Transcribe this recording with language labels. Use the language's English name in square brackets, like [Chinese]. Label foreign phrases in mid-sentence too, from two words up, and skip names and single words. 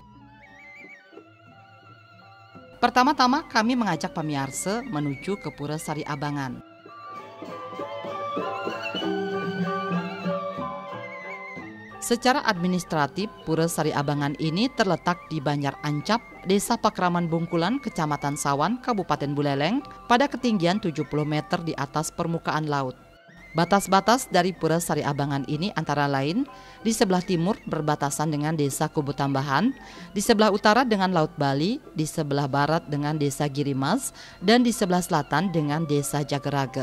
[Indonesian] Pertama-tama kami mengajak pamirsa menuju ke Pura Sari Abangan. Secara administratif, Pura Sari Abangan ini terletak di Banjar Ancap, Desa Pakraman Bungkulan, Kecamatan Sawan, Kabupaten Buleleng, pada ketinggian 70 meter di atas permukaan laut. Batas-batas dari Pura Sari Abangan ini antara lain, di sebelah timur berbatasan dengan Desa Kubu Tambahan, di sebelah utara dengan Laut Bali, di sebelah barat dengan Desa Girimas, dan di sebelah selatan dengan Desa Jagerage.